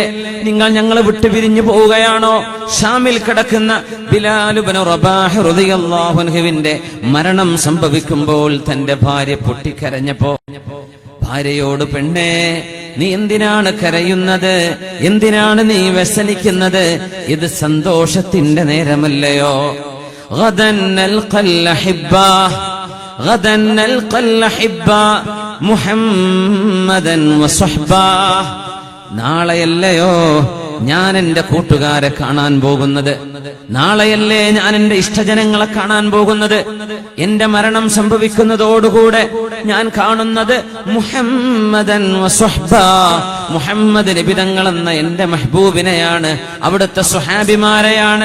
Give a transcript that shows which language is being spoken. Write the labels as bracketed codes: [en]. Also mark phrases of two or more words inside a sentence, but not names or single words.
[ml] നിങ്ങൾ ഞങ്ങളെ വിട്ടുപിരിഞ്ഞു പോവുകയാണോ? ഷാമിൽ കിടക്കുന്ന ബിലാൽ ഇബ്നു റബാഹ് [ar] رضي الله عنه [ml] മരണം സംഭവിക്കുമ്പോൾ തന്റെ ഭാര്യ പൊട്ടിക്കരഞ്ഞപ്പോ ഭാര്യയോട്, പെണ്ണേ, നീ എന്തിനാണ് കരയുന്നത്? എന്തിനാണ് നീ വ്യസനിക്കുന്നത്? ഇത് സന്തോഷത്തിന്റെ നേരമല്ലയോ? [ar] غدا نلقى الأحبة، غدا نلقى الأحبة محمدا وصحبه. [ml] നാളെയല്ലയോ ഞാൻ എന്റെ കൂട്ടുകാരെ കാണാൻ പോകുന്നത്? നാളെയല്ലേ ഞാൻ എന്റെ ഇഷ്ടജനങ്ങളെ കാണാൻ പോകുന്നത്? എന്റെ മരണം സംഭവിക്കുന്നതോടുകൂടെ ഞാൻ കാണുന്നത് [ar] محمدا وصحبه, [ml] മുഹമ്മദ് നബി തങ്ങൾ എന്ന എന്റെ മെഹബൂബിനെയാണ്, അവിടുത്തെ സ്വഹാബിമാരെയാണ്.